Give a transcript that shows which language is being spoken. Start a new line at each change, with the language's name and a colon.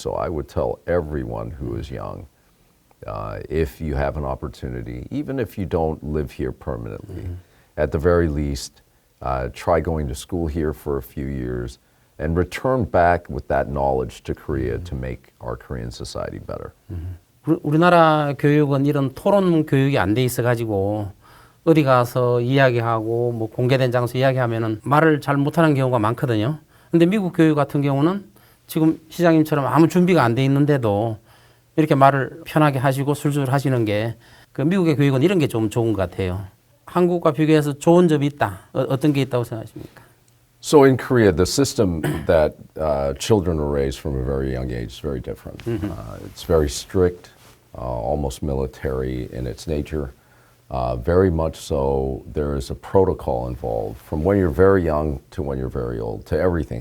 English: So I would tell everyone who is young, if you have an opportunity, even if you don't live here permanently, at the very least, try going to school here for a few years and return back with that knowledge to Korea to make our Korean society better.
Korean: 우리나라 교육은 이런 토론 교육이 안 돼 있어가지고 어디 가서 이야기하고 뭐 공개된 장소 이야기하면은 말을 잘 못하는 경우가 많거든요. 근데 미국 교육 같은 경우는 지금 시장님처럼 아무 준비가 안 돼 있는데도 이렇게 말을 편하게 하시고 술술 하시는 게 그 미국의 교육은 이런 게 좀 좋은 것 같아요. 한국과 비교해서 좋은 점이 있다. 어떤 게 있다고 생각하십니까?
English: So in Korea, the system that children are raised from a very young age is very different. It's very strict, almost military in its nature. Very much so, there is a protocol involved from when you're very young to when you're very old, to everything.